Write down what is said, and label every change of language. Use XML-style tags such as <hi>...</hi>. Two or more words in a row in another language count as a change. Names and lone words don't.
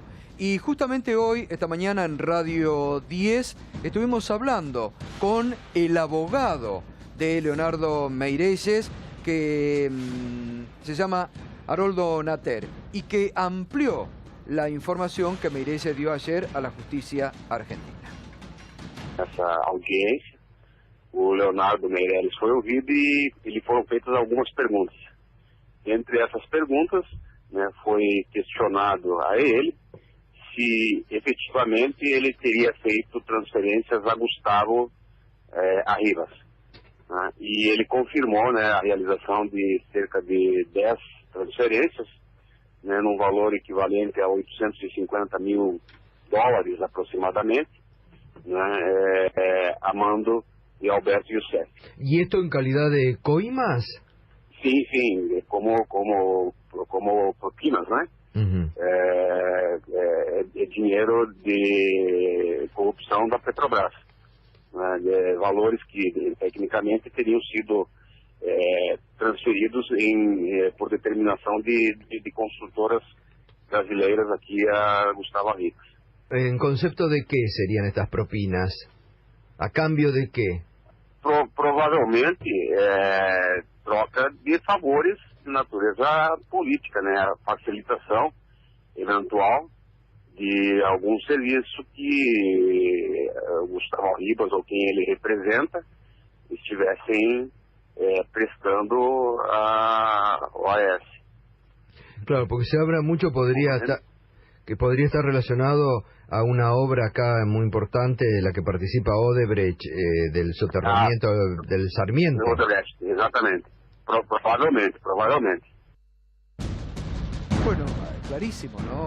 <es>Y justamente hoy, esta mañana en Radio 10, estuvimos hablando con el abogado de Leonardo Meirelles, que se llama Haroldo Natter, y que amplió la información que Meirelles dio ayer a la justicia argentina.</es> <pt>Essa audiência, o Leonardo Meirelles foi ouvido e lhe foram feitas algumas perguntas. Entre essas perguntas, foi questionado a ele se efetivamente ele teria feito transferências a Gustavo Arribas. E ele confirmou a realização de cerca de 10 transferências, num valor equivalente a $850 mil aproximadamente, a mando de Alberto Youssef.</pt> <es>¿Y esto en calidad de coimas? Sí, como propinas, né?</es> <pt>É dinheiro de corrupção da Petrobras, de valores que tecnicamente teriam sido transferidos por determinação de construtoras brasileiras aqui a Gustavo Arribas.</pt> <es>¿En concepto de qué serían estas propinas? ¿A cambio de qué?</es> <pt>Provavelmente troca de favores de natureza política, a facilitação eventual de algum serviço que Gustavo Arribas ou quem ele representa estivessem prestando a OAS.</pt> <es>Claro, porque se habla mucho, que podría estar relacionado a una obra acá muy importante de la que participa Odebrecht, del soterramiento del Sarmiento. Odebrecht, exactamente.</es> <pt>Provavelmente.</pt> <es>Bueno, clarísimo, ¿no?</es>